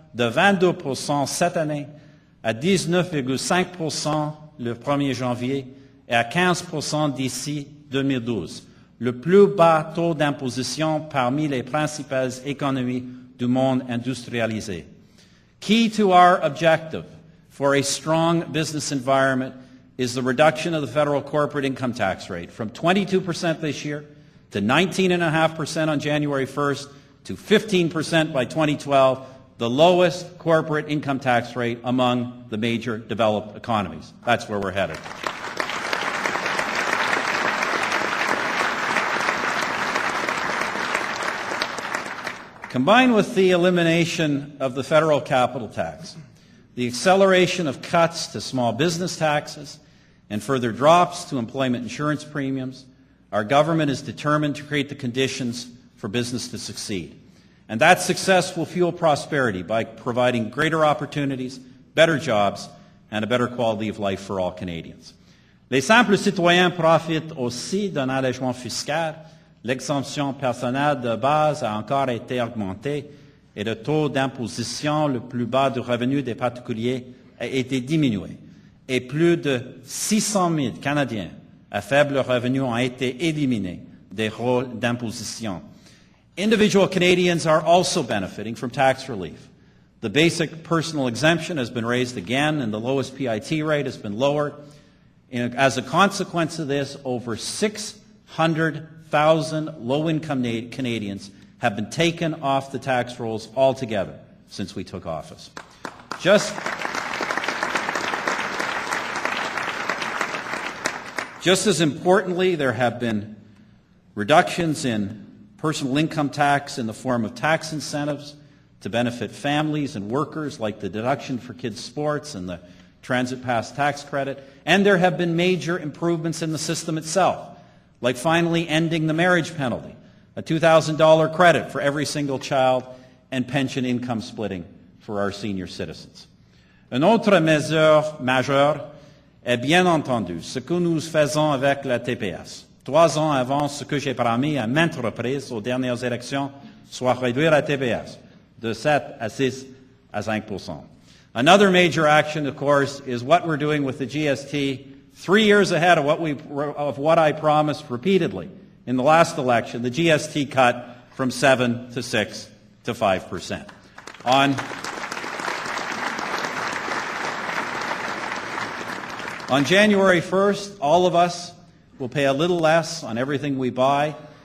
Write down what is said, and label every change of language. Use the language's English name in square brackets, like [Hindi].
[French] de 22% cette année à 19,5% le 1er janvier et à 15% d'ici 2012, le plus bas taux d'imposition parmi les principales économies du monde industrialisé. [English] Key to our objective for a strong business environment is the reduction of the federal corporate income tax rate from 22% this year to 19.5% on January 1st to 15% by 2012, the lowest corporate income tax rate among the major developed economies. That's where we're headed. Combined with the elimination of the federal capital tax, the acceleration of cuts to small business taxes, and further drops to employment insurance premiums, our government is determined to create the conditions for business to succeed. And that success will fuel prosperity by providing greater opportunities, better jobs, and a better quality of life for all Canadians. [French] Les simples citoyens profitent aussi d'un allègement fiscal. L'exemption personnelle de base a encore été augmentée et le taux d'imposition le plus bas du revenu des particuliers a été diminué. Et plus de 600 000 Canadiens à faible revenu ont été éliminés des rôles d'imposition. [English] Individual Canadians are also benefiting from tax relief. The basic personal exemption has been raised again, and the lowest PIT rate has been lowered. As a consequence of this, over 600,000 low-income Canadians have been taken off the tax rolls altogether since we took office. Just as importantly, there have been reductions in personal income tax in the form of tax incentives to benefit families and workers, like the deduction for kids' sports and the transit pass tax credit. And there have been major improvements in the system itself, like finally ending the marriage penalty, a $2,000 credit for every single child, and pension income splitting for our senior citizens. [French] Une autre mesure majeure est bien entendu ce que nous faisons avec la TPS. 3 ans avant ce que j'ai promis à maintes reprises aux dernières élections, soit réduire la TPS de 7 à 6 à 5%. [English] Another major action, of course, is what we're doing with the GST 3 years ahead of what I promised repeatedly in the last election, the GST cut from 7 to 6 to 5%. On January 1st, all of us will pay a little less on everything we buy.